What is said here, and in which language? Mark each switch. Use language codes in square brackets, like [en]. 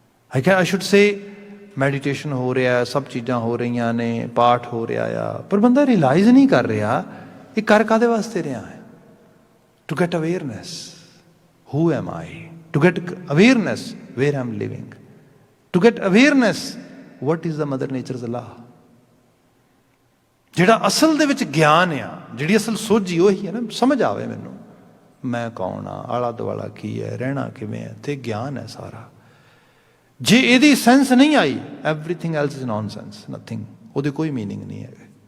[en] I should say [pa] meditation ਹੋ ਰਿਹਾ, ਸਭ ਚੀਜ਼ਾਂ ਹੋ ਰਹੀਆਂ ਨੇ, ਪਾਠ ਹੋ ਰਿਹਾ ਆ, ਪਰ ਬੰਦਾ ਰਿਅਲਾਈਜ਼ ਨਹੀਂ ਕਰ ਰਿਹਾ ਇਹ ਕਰ ਕਾਹਦੇ ਵਾਸਤੇ ਰਿਹਾ ਹੈ। [en] To get awareness, who am I, to get awareness where I'm living, to get awareness what is the mother nature's law। [pa] ਜਿਹੜਾ ਅਸਲ ਦੇ ਵਿੱਚ ਗਿਆਨ ਆ, ਜਿਹੜੀ ਅਸਲ ਸੋਝੀ ਉਹੀ ਹੈ ਨਾ, ਸਮਝ ਆਵੇ ਮੈਨੂੰ ਮੈਂ ਕੌਣ ਆ, ਆਲਾ ਦੁਆਲਾ ਕੀ ਹੈ, ਰਹਿਣਾ ਕਿਵੇਂ ਹੈ, ਤੇ ਗਿਆਨ ਹੈ ਸਾਰਾ। ਜੇ ਇਹਦੀ ਸੈਂਸ ਨਹੀਂ ਆਈ, [en] everything else is nonsense, nothing, [pa] ਉਹਦੇ ਕੋਈ ਮੀਨਿੰਗ ਨਹੀਂ ਹੈਗੇ।